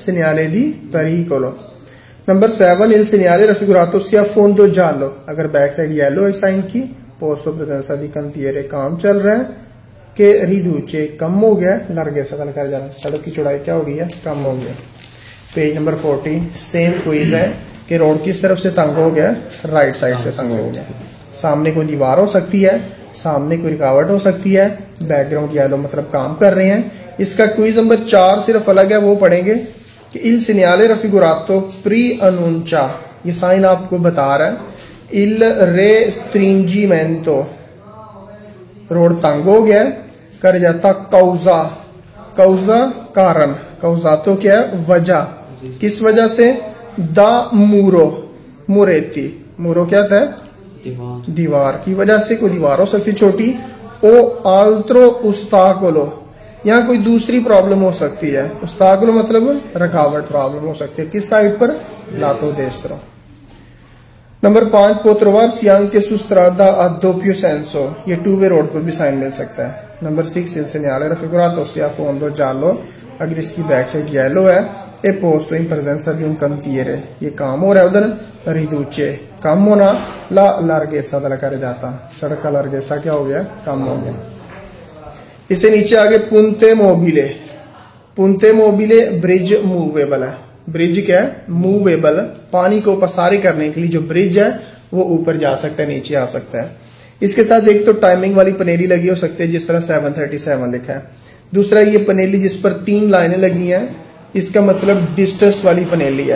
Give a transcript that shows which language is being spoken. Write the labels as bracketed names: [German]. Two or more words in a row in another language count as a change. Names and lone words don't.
[Italian] segnale di pericolo। नंबर 7 il segnale raffigurato sia fondo giallo, [Hindi] अगर [English] back side yellow [Hindi] है साइन की, पोस्तो [Italian] presenza di cantiere, [Hindi] काम चल रहा है, [Italian] che riduce [Hindi] कम हो गया, larghezza का कर जाना, सड़क की चौड़ाई क्या हो गई है? कम हो गया। [English] page number 40 same quiz [Hindi] है कि रोड किस तरफ से तंग हो गया? [English] right side [Hindi] से तंग हो गया। सामने कोई दीवार हो सकती है, सामने कोई रुकावट हो सकती है, [English] background yellow [Hindi] मतलब काम कर रहे हैं। इसका [English] quiz number 4 [Hindi] सिर्फ अलग है, वो पढ़ेंगे कि [Italian] il segnale raffigurato preannuncia, [Hindi] ये साइन आपको बता रहा है [Italian] il restringimento, [Hindi] रोड तंग हो गया, कर जाता [Italian] causa, causa [Hindi] कारण, causato क्या है? वजह, किस वजह से? [Italian] da muro, muretti, muro [Hindi] क्या था? दीवार की वजह से, कोई दीवार हो सकती छोटी, ओ [Italian] altro ostacolo, [Hindi] यहाँ कोई दूसरी प्रॉब्लम हो सकती है, ostacolo मतलब रुकावट, प्रॉब्लम हो सकती है, किस साइड पर? [Italian] lato destro। नंबर 5 può trovarsi anche su strada a doppio senso, [Hindi] ये [English] two way road [Hindi] पर भी साइन मिल सकता है। [Italian] नंबर 6 il segnale raffigurato sia a fondo giallo, [Hindi] अगर इसकी [English] back side yellow [Hindi] है, [Italian] e posto in presenza di un cantiere, [Hindi] ये काम हो रहा है उधर, riduce कम होना, [Italian] la larghezza della carreggiata, [Hindi] सड़क का larghezza क्या हो गया? कम हो गया। इससे नीचे आगे [Italian] punte mobile, punte mobile [English] bridge movable [Hindi] है, ब्रिज क्या है? मूवेबल, पानी को पसारी करने के लिए जो ब्रिज है वो ऊपर जा सकता है, नीचे आ सकता है। इसके साथ एक तो टाइमिंग वाली पनेली लगी हो सकती है, जिस तरह 737 लिखा है। दूसरा ये पनेली जिस पर 3 लाइनें लगी हैं, इसका मतलब डिस्टेंस वाली पनेली है।